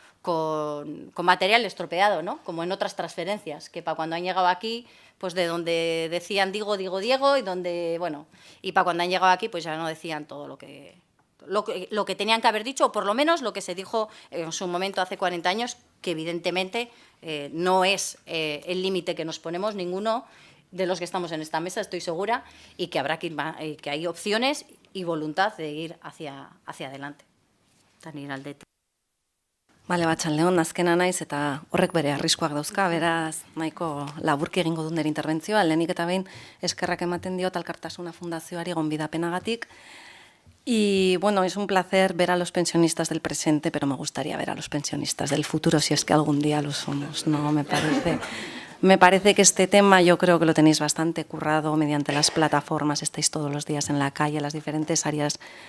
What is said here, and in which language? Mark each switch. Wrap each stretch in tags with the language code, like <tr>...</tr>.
<es>con material estropeado, ¿no? Como en otras transferencias, que para cuando han llegado aquí, pues de donde decían Diego, Diego, y donde, bueno, y para cuando han llegado aquí, pues ya no decían todo lo que tenían que haber dicho, o por lo menos lo que se dijo en su momento hace 40 años, que evidentemente no es el límite que nos ponemos ninguno de los que estamos en esta mesa, estoy segura, y que habrá que ir, que hay opciones y voluntad de ir hacia adelante.</es> <eu>Bale, batxaldeon, azkena naiz eta horrek bere arriskuak dauzka, beraz nahiko laburki egingo dut nire interbentzioa, lehenik eta behin eskerrak ematen diot Alkartasuna Fundazioari gonbidapenagatik.</eu> <es>Y bueno, es un placer ver a los pensionistas del presente, pero me gustaría ver a los pensionistas del futuro, si es que algún día lo somos, ¿no? Me parece que este tema yo creo que lo tenéis bastante currado mediante las plataformas, estáis todos los días en la calle, las diferentes áreas.</es>